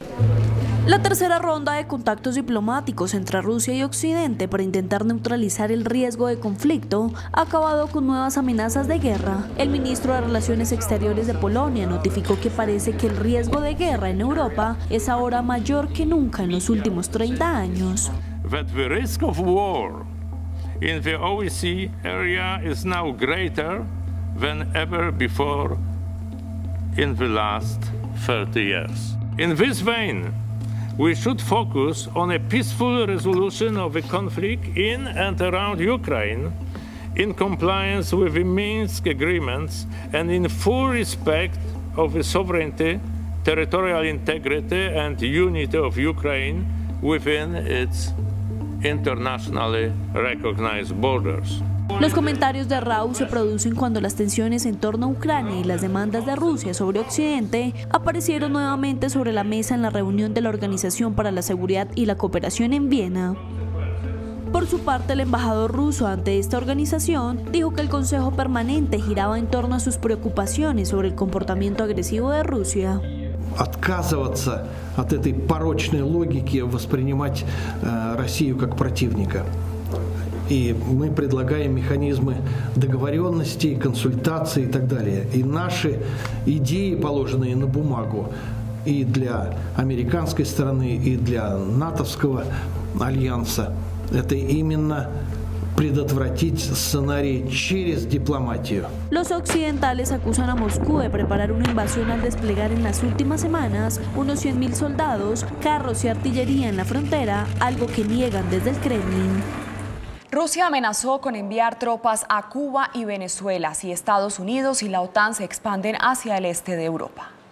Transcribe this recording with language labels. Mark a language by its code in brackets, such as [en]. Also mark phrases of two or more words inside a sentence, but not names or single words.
[es] La tercera ronda de contactos diplomáticos entre Rusia y Occidente para intentar neutralizar el riesgo de conflicto ha acabado con nuevas amenazas de guerra. El ministro de Relaciones Exteriores de Polonia notificó que parece que el riesgo de guerra en Europa es ahora mayor que nunca en los últimos 30 años. [en] That the risk of war in the OSCE area is now greater than ever before in the last 30 years. In this vein, we should focus on a peaceful resolution of the conflict in and around Ukraine, in compliance with the Minsk agreements and in full respect of the sovereignty, territorial integrity and unity of Ukraine within its internationally recognized borders. [es] Los comentarios de Rau se producen cuando las tensiones en torno a Ucrania y las demandas de Rusia sobre Occidente aparecieron nuevamente sobre la mesa en la reunión de la Organización para la Seguridad y la Cooperación en Viena. Por su parte, el embajador ruso ante esta organización dijo que el Consejo Permanente giraba en torno a sus preocupaciones sobre el comportamiento agresivo de Rusia. [ru] Отказываться от этой порочной логики воспринимать Россию как противника. И мы предлагаем механизмы договоренности, консультаций и так далее. И наши идеи, положенные на бумагу, и для американской стороны, и для натовского альянса, это именно предотвратить сценарий через дипломатию. [es] Los occidentales acusan a Moscú de preparar una invasión al desplegar en las últimas semanas unos 100.000 soldados, carros y artillería en la frontera, algo que niegan desde el Kremlin. Rusia amenazó con enviar tropas a Cuba y Venezuela si Estados Unidos y la OTAN se expanden hacia el este de Europa.